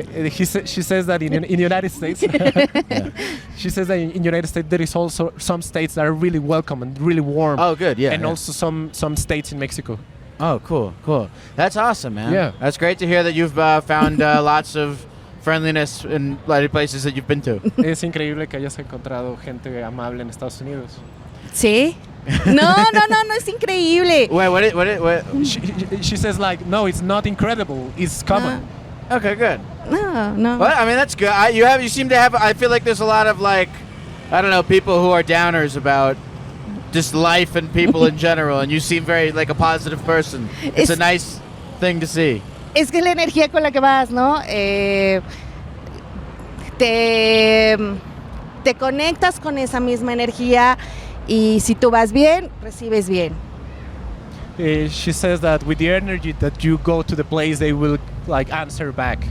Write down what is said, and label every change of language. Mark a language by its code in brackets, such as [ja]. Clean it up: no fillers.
[en] She says that in the United States, she says that in United States there is also some states that are really welcome and really warm. Oh, good, yeah. And also some states in Mexico. Oh, cool. That's awesome, man. Yeah. That's great to hear that you've found lots of friendliness in a lot of places that you've been to. [es] Es increíble que hayas encontrado gente amable en Estados Unidos. ¿Sí? No es increíble. [en] Wait, what? She says like, no, it's not incredible. It's common. Okay, good. [es] No. [en] Well, I mean, that's good. You seem to have. I feel like there's a lot of like, I don't know, people who are downers about just life and people in general, and you seem very like a positive person. It's a nice thing to see. [es] Es que la energía con la que vas, ¿no? Te conectas con esa misma energía y si tú vas bien, recibes bien. [en] She says that with the energy that you go to the place, they will like answer back.